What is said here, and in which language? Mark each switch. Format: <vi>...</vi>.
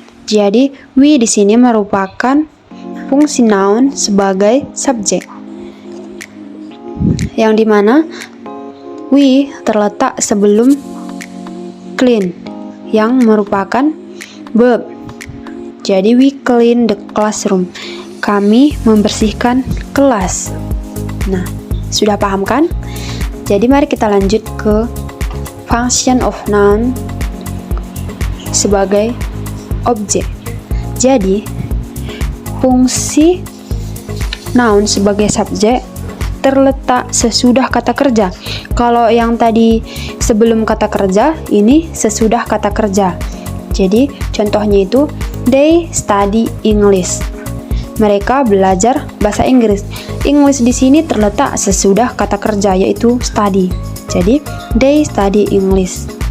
<id>Jadi we di sini merupakan fungsi noun sebagai subjek, yang dimana we terletak sebelum clean, yang merupakan verb.</id> <en>Jadi we clean the classroom.</en> <id>Kami membersihkan kelas. Nah, sudah paham kan? Jadi mari kita lanjut ke</id> <en>function of noun</en> <id>sebagai objek. Jadi fungsi noun sebagai subjek terletak sesudah kata kerja. Kalau yang tadi sebelum kata kerja, ini sesudah kata kerja. Jadi contohnya itu</id> <en>they study English.</en> <id>Mereka belajar bahasa Inggris. English di sini terletak sesudah kata kerja, yaitu study.</id> <en>Jadi they study English.</en>